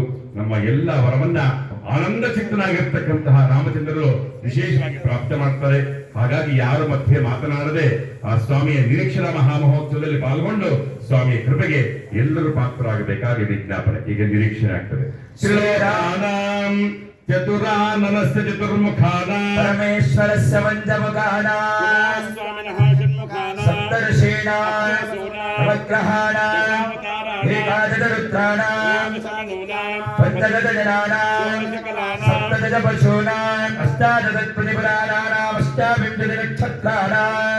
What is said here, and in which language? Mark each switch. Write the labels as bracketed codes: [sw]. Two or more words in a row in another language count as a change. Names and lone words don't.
[kn] ನಮ್ಮ ಎಲ್ಲ ವರವನ್ನ ಆನಂದ ಚಿತ್ತನಾಗಿರ್ತಕ್ಕಂತಹ ರಾಮಚಂದ್ರರು ವಿಶೇಷವಾಗಿ ಪ್ರಾಪ್ತ ಮಾಡ್ತಾರೆ. ಹಾಗಾಗಿ ಯಾರ ಮಧ್ಯೆ ಮಾತನಾಡದೆ ಆ ಸ್ವಾಮಿಯ ನಿರೀಕ್ಷಣಾ ಮಹಾಮಹೋತ್ಸವದಲ್ಲಿ ಪಾಲ್ಗೊಂಡು ಸ್ವಾಮಿಯ ಕೃಪೆಗೆ ಎಲ್ಲರೂ ಪಾತ್ರರಾಗಬೇಕಾಗಿ ವಿಜ್ಞಾಪನೆ. ಈಗ ನಿರೀಕ್ಷಣೆ ಆಗ್ತದೆ. [sa] ಶ್ರೀರಾಮ ಚತುರಾನನಸ್ಯ ಚತುರ್ಮುಖಾನಾಂ ಪರಮೇಶ್ವರಸ್ಯ ಪಂಚಮುಖಾನಾಂ ಸಪ್ತರ್ಷೀಣಾಂ ನವಗ್ರಹಾಣಾಂ ಏಕಾದಶ ರುದ್ರಾಣಾಂ ಪಂಚದಶ ಜನಾನಾಂ ಸಪ್ತದಶ ಪಶೂನಾಂ ಅಷ್ಟಾದಶ ಪ್ರತಿಪದಾನಾಂ ಅಷ್ಟಾವಿಂಶತಿ ನಕ್ಷತ್ರಾಣಾಂ